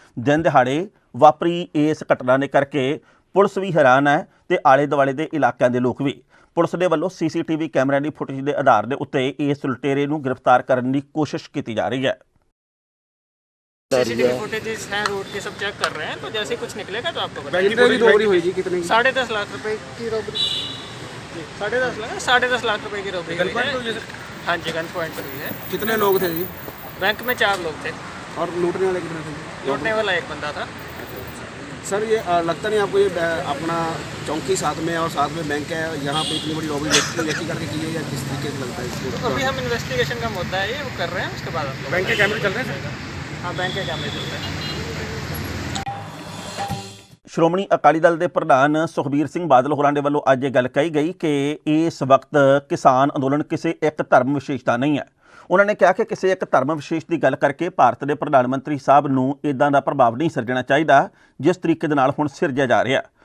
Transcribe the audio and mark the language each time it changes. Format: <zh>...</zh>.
<pa>ਦਿਨ ਦਿਹਾੜੇ ਵਾਪਰੀ ਇਸ ਘਟਨਾ ਦੇ ਕਰਕੇ ਪੁਲਿਸ ਵੀ ਹੈਰਾਨ ਹੈ ਤੇ ਆਲੇ ਦੁਆਲੇ ਦੇ ਇਲਾਕਿਆਂ ਦੇ ਲੋਕ ਵੀ। ਪੁਲਿਸ ਦੇ ਵੱਲੋਂ CCTV ਕੈਮਰਿਆਂ ਦੀ ਫੁਟੇਜ ਦੇ ਆਧਾਰ ਦੇ ਉੱਤੇ ਇਸ ਲੁਟੇਰੇ ਨੂੰ ਗ੍ਰਿਫਤਾਰ ਕਰਨ ਦੀ ਕੋਸ਼ਿਸ਼ ਕੀਤੀ ਜਾ ਰਹੀ</pa> <hi>है। CCTV फुटेजेस हैं, रोड के सब चेक कर रहे हैं, तो जैसे ही कुछ निकलेगा तो आपको बताएंगे। कितनी रॉबरी हुई जी? कितनी? 10.5 लाख रुपए की रॉबरी। 10.5 लाख रुपए की रॉबरी हुई है। हाँ जी, गन पॉइंट पर हुई है। कितने लोग थे जी? बैंक में 4 लोग थे और लूटने वाले कितने थे? लूटने वाला एक बंदा था। सर ये लगता नहीं आपको ये अपना चौकी साथ में और साथ में बैंक है, यहाँ पे इतनी बड़ी रॉबरी लेके करके की है या किस तरीके से लगता है इसको? अभी हम इन्वेस्टिगेशन का मुद्दा है ये वो कर रहे हैं, उसके बाद आपको बैंक के कैमरे चल रहे हैं? हाँ, बैंक के कैमरे चलते हैं।</hi> <pa>ਸ਼੍ਰੋਮਣੀ ਅਕਾਲੀ ਦਲ ਦੇ ਪ੍ਰਧਾਨ ਸੁਖਬੀਰ ਸਿੰਘ ਬਾਦਲ ਹੋਰਾਂ ਦੇ ਵੱਲੋਂ ਅੱਜ ਇਹ ਗੱਲ ਕਹੀ ਗਈ ਕਿ ਇਸ ਵਕਤ ਕਿਸਾਨ ਅੰਦੋਲਨ ਕਿਸੇ ਇੱਕ ਧਰਮ ਵਿਸ਼ੇਸ਼ ਦਾ ਨਹੀਂ ਹੈ। ਉਹਨਾਂ ਨੇ ਕਿਹਾ ਕਿ ਕਿਸੇ ਇੱਕ ਧਰਮ ਵਿਸ਼ੇਸ਼ ਦੀ ਗੱਲ ਕਰਕੇ ਭਾਰਤ ਦੇ ਪ੍ਰਧਾਨ ਮੰਤਰੀ ਸਾਹਿਬ ਨੂੰ ਇਦਾਂ ਦਾ ਪ੍ਰਭਾਵ ਨਹੀਂ ਸਿਰਜਣਾ ਚਾਹੀਦਾ ਜਿਸ ਤਰੀਕੇ ਦੇ ਨਾਲ ਹੁਣ ਸਿਰਜਿਆ ਜਾ ਰਿਹਾ।</pa>